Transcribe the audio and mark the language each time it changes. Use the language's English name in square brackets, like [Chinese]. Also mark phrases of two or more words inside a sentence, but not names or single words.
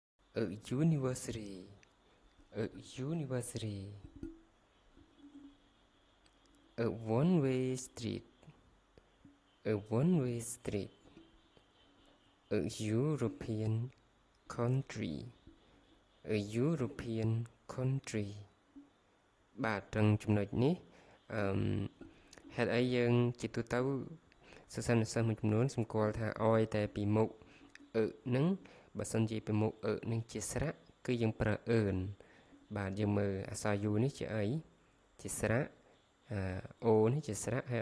[English] a university, a university, a one-way street, a one-way street, a European country, a European country [Khmer] បាទត្រង់ចំណុចនេះហេតុអីយើងជាទូទៅសិស្សានុសិស្សមួយចំនួនសម្គាល់ថាអោយតែពីមុខនឹងបើសិនជាពីមុខនឹងជាស្រៈគឺយើងប្រើអឺនបាទយើងមើលអក្សរ U នេះជាអីជាស្រៈO នេះជាស្រៈហើយអ